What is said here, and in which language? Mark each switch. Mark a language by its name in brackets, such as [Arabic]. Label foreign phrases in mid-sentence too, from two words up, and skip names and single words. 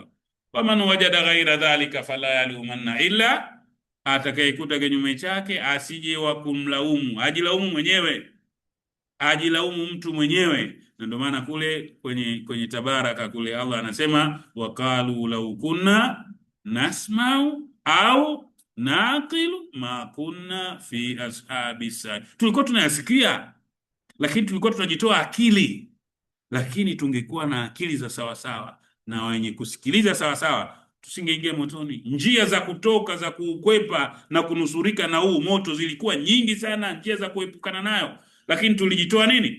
[Arabic] فمن وجد غير ذلك فلا يلومن إلا, [Swahili] atakayekuta kinyume chake asije wa kumlaumu, ajilaumu mwenyewe, ajilaumu mtu mwenyewe. Na ndio maana kule kwenye Tabaraka kule Allah anasema [Arabic] وقالوا لو كنا نسمع أو نعقل ما كنا في أصحاب السعير, [Swahili] tulikuwa tunayasikia lakini tulikuwa tunajitoa akili, lakini tungekuwa na akili za sawa sawa na wenye kusikiliza sawa sawa, tusingeingia motoni. Njia za kutoka za kukwepa na kunusurika na huu moto zilikuwa nyingi sana, njia za kuepukana nayo, lakini tulijitoa nini?